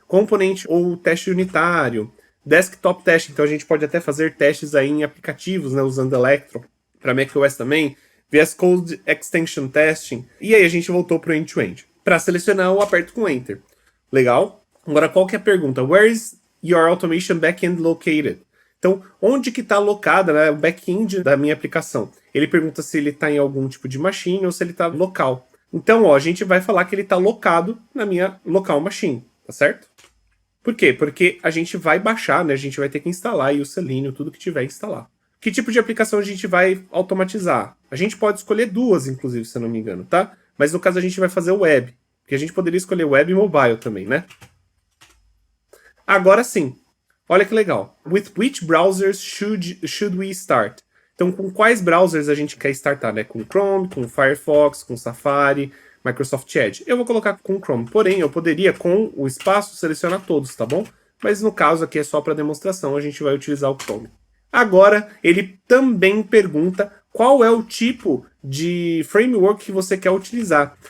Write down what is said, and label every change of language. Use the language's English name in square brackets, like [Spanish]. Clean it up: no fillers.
[Portuguese] componente ou teste unitário, desktop test, então a gente pode até fazer testes aí em aplicativos, né, usando Electron, para macOS também, VS Code Extension Testing, e aí a gente voltou para o end-to-end. Para selecionar, eu aperto com Enter. Legal? Agora, qual que é a pergunta? [English] Where is your automation backend located? [Portuguese] Então, onde que está alocada, né, o back-end da minha aplicação? Ele pergunta se ele está em algum tipo de machine ou se ele está local. Então, ó, a gente vai falar que ele está locado na minha local machine, tá certo? Por quê? Porque a gente vai baixar, né? A gente vai ter que instalar aí o Selenium, tudo que tiver que instalar. Que tipo de aplicação a gente vai automatizar? A gente pode escolher duas, inclusive, se eu não me engano, tá? Mas no caso a gente vai fazer web. Porque a gente poderia escolher web e mobile também, né? Agora sim. Olha que legal. [English] With which browsers should we start? [Portuguese] Então, com quais browsers a gente quer startar, né? Com Chrome, com Firefox, com Safari, Microsoft Edge. Eu vou colocar com Chrome, porém, eu poderia, com o espaço, selecionar todos, tá bom? Mas no caso aqui é só para demonstração, a gente vai utilizar o Chrome. Agora, ele também pergunta qual é o tipo de framework que você quer utilizar.